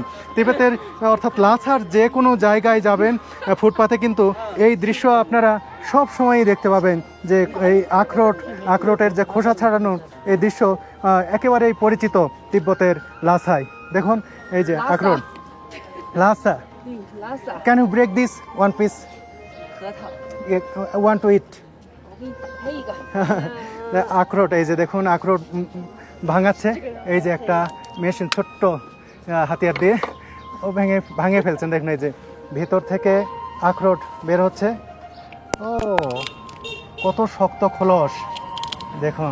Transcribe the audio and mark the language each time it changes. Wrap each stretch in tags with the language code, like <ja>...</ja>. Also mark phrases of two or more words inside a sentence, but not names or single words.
<bn>তিবেতের অর্থাৎ লাসার যে কোনো জায়গায় যাবেন ফুটপাতে কিন্তু এই দৃশ্য আপনারা সব সময়ই দেখতে পাবেন, যে এই আখরোটের যে খোসা ছাড়ানো এই দৃশ্য একেবারেই পরিচিত তিব্বতের লাসায়। দেখুন এই যে আখরোট লাসা। Lhasa.</bn> <en>can you break this one piece,</en> <zh>核桃。</zh> <en>one to eat.</en> <zh>我给你打开一个。</zh> <bn>আখরোট, এই যে দেখুন আখরোট ভাঙাচ্ছে, এই যে একটা মেশিন, ছোট্ট হাতিয়ার দিয়ে ও ভাঙে ফেলছেন। দেখুন এই যে ভিতর থেকে আখরোট বের হচ্ছে। ও কত শক্ত খোলস দেখুন।</bn>